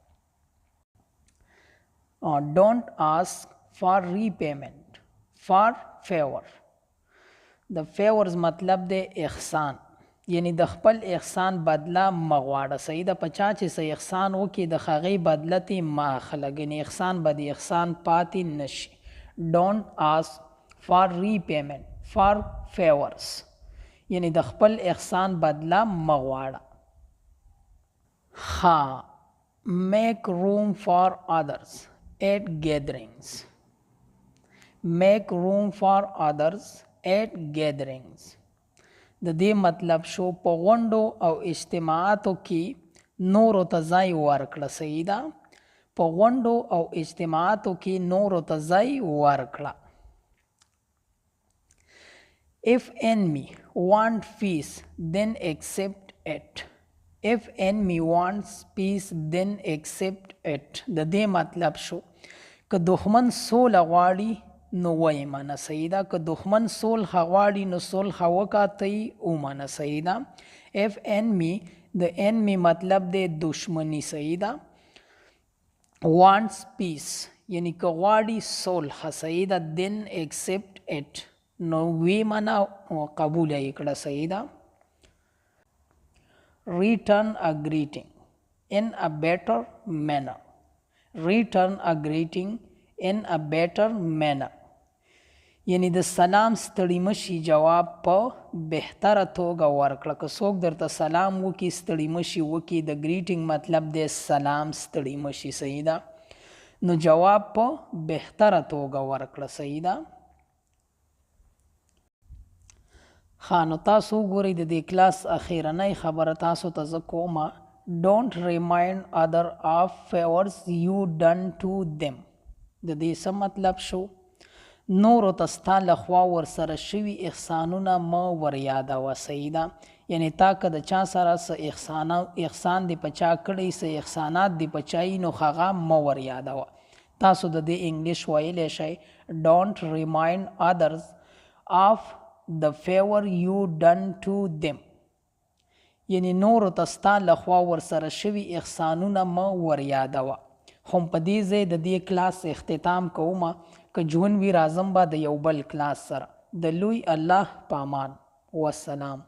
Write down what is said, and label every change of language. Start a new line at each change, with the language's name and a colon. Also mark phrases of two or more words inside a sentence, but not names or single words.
English: don't ask for repayment for favor
Pashto: د favors مطلب دی احسان یعنی د خپل احسان بدله مغواړه صحیح ده په چا چې څه احسان وکړي د هغې بدله ترې مه اخله ګنې احسان به د احسان پاتې نشي
English: don't ask for repayment for favors
Pashto: یعنی د خپل احسان بدله مغواړه
English: make room for others at gatherings make room for others at gatherings
Pashto: د دې مطلب شو په غونډو او اجتماعاتو کې نورو ته ځای ورکړه صحیح ده په غونډو او اجتماعاتو کې نورو ته ځای ورکړه
English: if enemy want peace then accept it if enemy wants peace then accept it
Pashto: د دې مطلب شو که دښمن سوله غواړي نو ویې منه صحیح ده که دښمن صلح غواړي نو صلح وکړه ته یې ومنه صحیح ده
English: if enemy
Pashto: د enemy مطلب دی دشمني صحیح ده
English: wants peace
Pashto: یعنی که غواړي صلح صحیح ده
English: then accept it
Pashto: نو وی منه قبول یې کړه صحیح ده
English: return a greeting in a better manner return a greeting in a better manner
Pashto: یعنی د سلام ستړي مشي جواب په بهتره توګه ورکړه که څوک درته سلام وکړي ستړي مشي وکړي د ګریټینګ مطلب دی سلام ستړي مشي صحیح ده نو جواب په بهتره توګه ورکړه صحیح ده نو تاسو وګورئ د دې کلاس اخیرنۍ خبره تاسو ته زه کومه
English: don't remind other of favors you done to them
Pashto: د دې څه مطلب شو نورو ته ستا لخوا ورسره شوي احسانونه مه وریادوه صحیح ده یعنی تا که د چا سره څه احسان دې په چا کړی څه احسانات دې په چا یي نو هغه مه وریادوه تاسو د دې انګلیش ویلی شئ
English: don't remind others of the favor you done to them
Pashto: یعنی نورو ته ستا لخوا ورسره شوي احسانونه مه وریادوه هم په دې ځای د دې کلاس اختتام کومه که ژوند وي راځم به د یو بل کلاس سره د لوی الله په امان والسلام